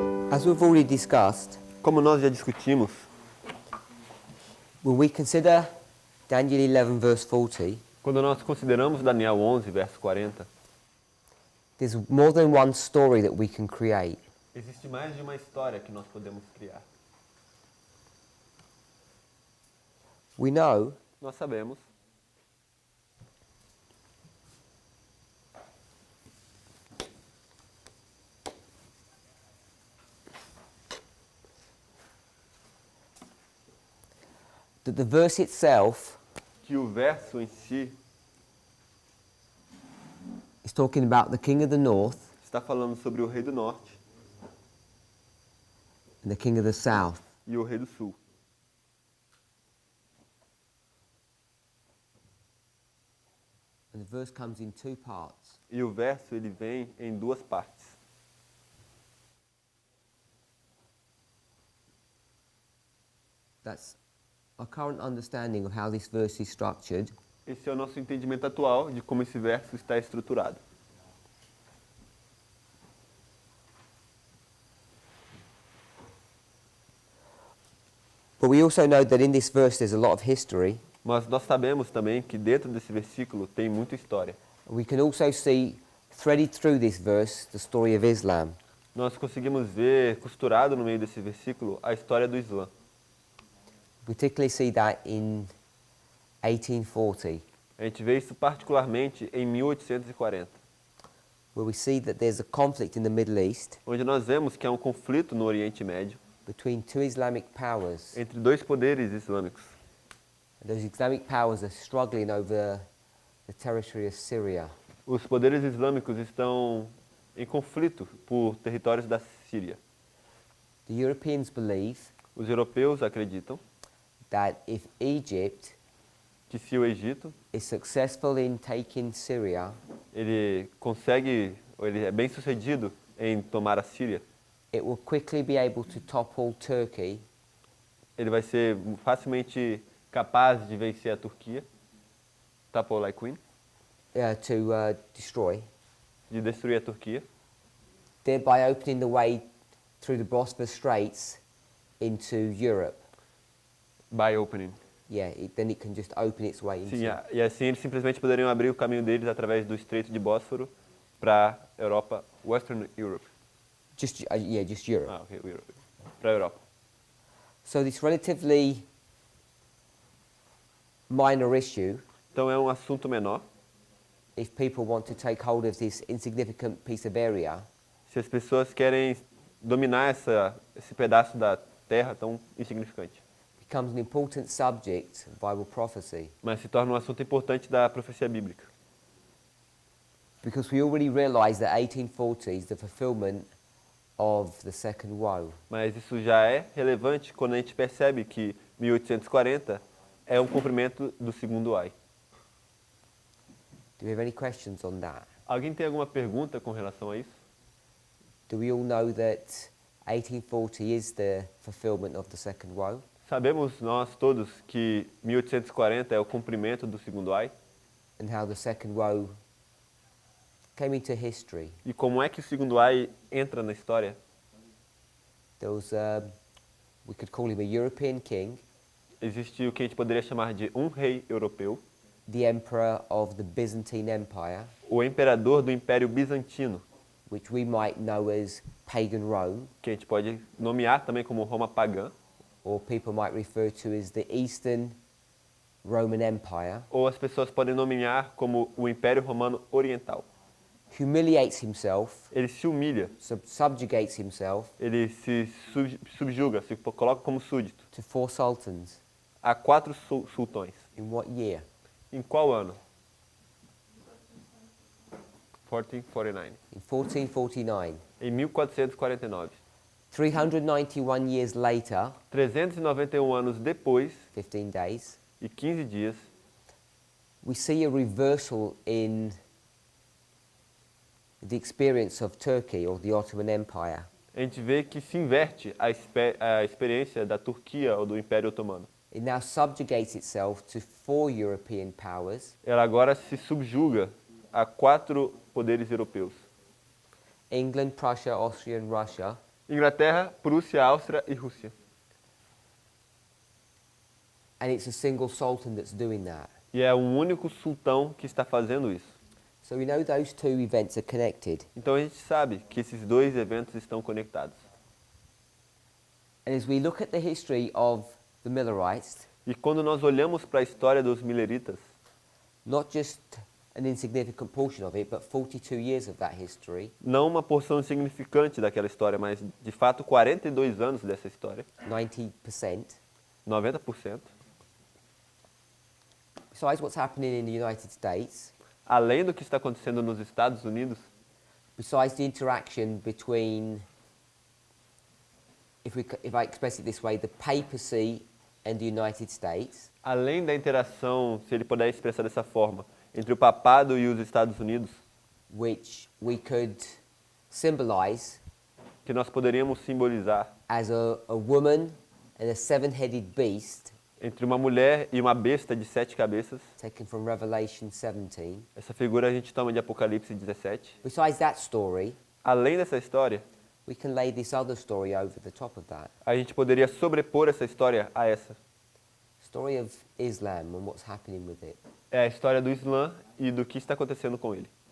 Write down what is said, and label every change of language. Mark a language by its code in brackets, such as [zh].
[en] As we've already discussed, [pt] Como nós já discutimos, [en] when we consider Daniel 11 verse 40, [pt] quando nós consideramos Daniel 11, verso 40, [en] there's more than one story that we can create. [pt] existe mais de uma história que nós podemos criar. [en] We know [pt] Nós sabemos [en] that the verse itself [pt] que o verso em si [en] is talking about the king of the north [pt] está falando sobre o rei do norte [en] and the king of the south. [pt] e o rei do sul. [en] And the verse comes in two parts. [pt] E o verso ele vem em duas partes. [en] That's our current understanding of how this verse is structured. [pt] Esse é o nosso entendimento atual de como esse verso está estruturado. [en] But we also know that in this verse there's a lot of history. [pt] Mas nós sabemos também que dentro desse versículo tem muita história. [en] We can also see threaded through this verse the story of Islam. [pt] Nós conseguimos ver costurado no meio desse versículo a história do Islã. [en] We particularly see that in 1840, [pt] A gente vê isso particularmente em 1840, [en] where we see that there's a conflict in the Middle East [pt] onde nós vemos que há um conflito no Oriente Médio [en] between two Islamic powers. [pt] entre dois poderes islâmicos. [en] And those Islamic powers are struggling over the territory of Syria. [pt] Os poderes islâmicos estão em conflito por territórios da Síria. [en] The Europeans believe [pt] Os europeus acreditam [en] that if Egypt [pt] que se o Egito [en] is successful in taking Syria, [pt] ele consegue, ou ele é bem sucedido em tomar a Síria, [en] it will quickly be able to topple Turkey [pt] ele vai ser facilmente capaz de vencer a Turquia, [en] topple like Queen, to destroy, [pt] de destruir a Turquia, [en] thereby opening the way through the Bosphorus Straits into Europe. by opening. Yeah, then it can just open its way into. [pt] Sim, e assim eles simplesmente poderiam abrir o caminho deles através do Estreito de Bósforo para a Europa, [en] Western Europe. Just Europe. [pt] Ah, ok, para a Europa. [en] So this relatively minor issue, [pt] Então é um assunto menor. [en] if people want to take hold of this insignificant piece of area, [pt] Se as pessoas querem dominar esse pedaço da terra tão insignificante. [en] becomes an important subject of Bible prophecy. [pt] Mas se torna um assunto importante da profecia bíblica. [en] Because we already realize that 1840 is the fulfillment of the second woe. [pt] Mas isso já é relevante quando a gente percebe que 1840 é um cumprimento do segundo ai. [en] Do we have any questions on that? [pt] Alguém tem alguma pergunta com relação a isso? [en] Do we all know that 1840 is the fulfillment of the second woe? [pt] Sabemos nós todos que 1840 é o cumprimento do segundo ai? [en] And how the second woe came into history? [pt] E como é que o segundo ai entra na história? [en] There was, we could call him a European king, [pt] Existe o que a gente poderia chamar de um rei europeu, [en] the emperor of the Byzantine Empire, [pt] o imperador do Império Bizantino, [en] which we might know as pagan Rome, [pt] que a gente pode nomear também como Roma pagã, [en] or people might refer to as the Eastern Roman Empire, [pt] ou as pessoas podem nomear como o Império Romano Oriental. [en] humiliates himself, [pt] Ele se humilha, [en] subjugates himself [pt] ele se subjuga, se coloca como súdito [en] to four sultans. [pt] a 4 sultões. [en] In what year? [pt] Em qual ano? [en] 1449. In 1449. [pt] Em 1449. [en] 391 years later, [pt] 391 anos depois [en] 15 days, [pt] e 15 dias, [en] we see a reversal in the experience of Turkey or the Ottoman Empire. [pt] a gente vê que se inverte a experiência da Turquia ou do Império Otomano. [en] It now subjugates itself to four European powers: [pt] Ela agora se subjuga a 4 poderes europeus. [en] England, Prussia, Austria, and Russia, [pt] Inglaterra, Prússia, Áustria e Rússia. [en] And it's a single sultan that's doing that. [pt] E é um único sultão que está fazendo isso. [en] So we know those two events are connected. [pt] Então a gente sabe que esses dois eventos estão conectados. [en] And as we look at the history of the Millerites, [pt] E quando nós olhamos para a história dos mileritas, [en] not just an insignificant portion of it, but 42 years of that history, [pt] não uma porção insignificante daquela história, mas de fato 42 anos dessa história, [en] 90%, [pt] 90%, [en] besides what's happening in the United States, [pt] além do que está acontecendo nos Estados Unidos, [en] besides the interaction between, if I express it this way, the papacy and the United States, [pt] além da interação, se ele puder expressar dessa forma, entre o papado e os Estados Unidos, [en] which we could symbolize [pt] que nós poderíamos simbolizar [en] as a woman and a seven-headed beast, [pt] entre uma mulher e uma besta de 7 cabeças. [en] taken from Revelation 17. [pt] Essa figura a gente toma de Apocalipse 17. [en] Besides that story, [pt] Além dessa história, [en] we can lay this other story over the top of that. [pt] a gente poderia sobrepor essa história a essa. [en] Story of Islam and what's happening with it. [pt] É a história do Islã e do que está acontecendo com ele.